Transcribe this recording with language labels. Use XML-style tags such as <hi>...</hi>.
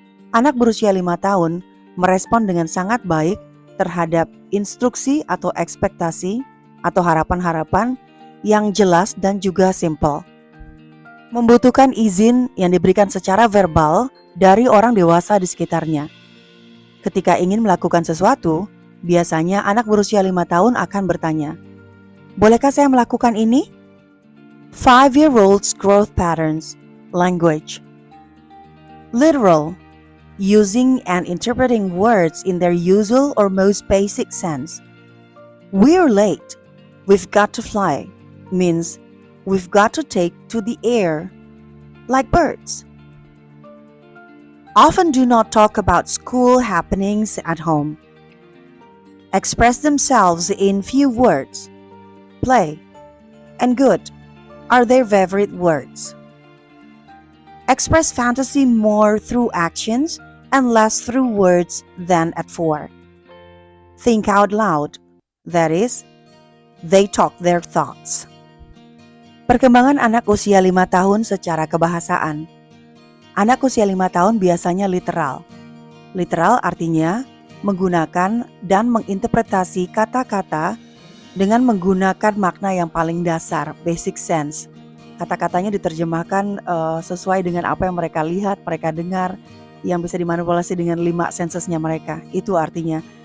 <id>Anak berusia 5 tahun merespon dengan sangat baik terhadap instruksi atau ekspektasi atau harapan-harapan yang jelas dan juga simpel. Membutuhkan izin yang diberikan secara verbal dari orang dewasa di sekitarnya. Ketika ingin melakukan sesuatu, biasanya anak berusia 5 tahun akan bertanya, "Bolehkah saya melakukan ini?"</id> <en>5-year-old's growth patterns. Language. Literal. Using and interpreting words in their usual or most basic sense. "We're late. We've got to fly" means we've got to take to the air, like birds. Often do not talk about school happenings at home. Express themselves in few words. Play and good are their favorite words. Express fantasy more through actions and less through words than at 4. Think out loud, that is, they talk their thoughts.</en> <id>Perkembangan anak usia 5 tahun secara kebahasaan. Anak usia 5 tahun biasanya literal. Literal artinya menggunakan dan menginterpretasi kata-kata dengan menggunakan makna yang paling dasar, basic sense. Kata-katanya diterjemahkan sesuai dengan apa yang mereka lihat, mereka dengar, yang bisa dimanipulasi dengan 5 sensesnya mereka. Itu artinya.</id>